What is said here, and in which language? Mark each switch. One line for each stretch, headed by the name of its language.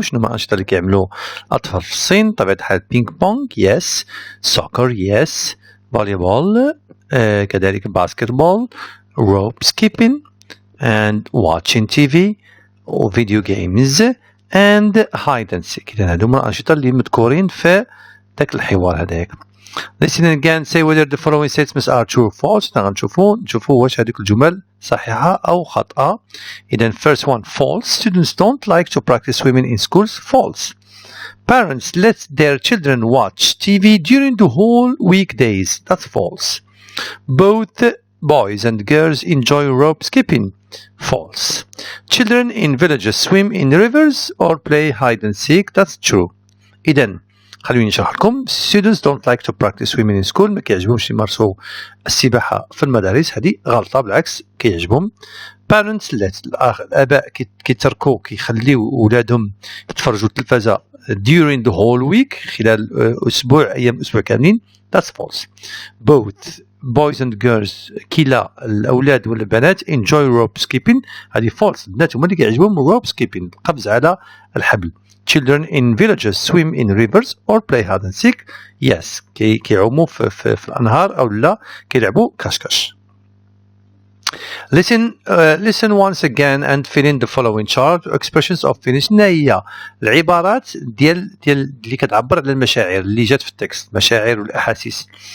Arabic: شنو ما الأنشطة اللي كيعملوا الأطفال في الصين؟ بطبيعة الحال بينج بونج
English: yes, soccer yes, volleyball كذلك basketball, rope skipping and watching TV or video games and hide and seek.
Arabic: إذا هذوما الأنشطة اللي مذكورين في ذاك الحوار هذاك.
English: Listen again, say whether the following statements are true or false.
Arabic: نشوفوا واش هذيك الجمل صحيحة أو خاطئة.
English: إذا first one, false. Students don't like to practice swimming in schools. False. Parents let their children watch TV during the whole weekdays. That's false. Both boys and girls enjoy rope skipping. False. Children in villages swim in rivers or play hide and seek. That's true.
Arabic: إذا خلوني نشرح لكم.
English: Students don't like to practice swimming in school.
Arabic: ما كيعجبهمش يمارسوا السباحة في المدارس. هذه غلطة، بالعكس كيعجبهم.
English: Parents let
Arabic: الآباء كيتركوا كيخليو أولادهم يتفرجوا التلفزة
English: during the whole week
Arabic: خلال أيام أسبوع كاملين.
English: That's false. Both boys and girls
Arabic: كلا الأولاد والبنات
English: enjoy rope skipping.
Arabic: هذه false. البنات هما اللي كيعجبهم rope skipping القفز على الحبل.
English: Children in villages swim in rivers or play hide and seek.
Arabic: Yes, كيعوموا في الأنهار أو لا كيلعبوا كاشكاش.
English: Listen once again and fill in the following chart. Expressions of feelings.
Arabic: شنو هي العبارات ديال اللي كتعبر على المشاعر اللي جات في التكست، المشاعر والأحاسيس.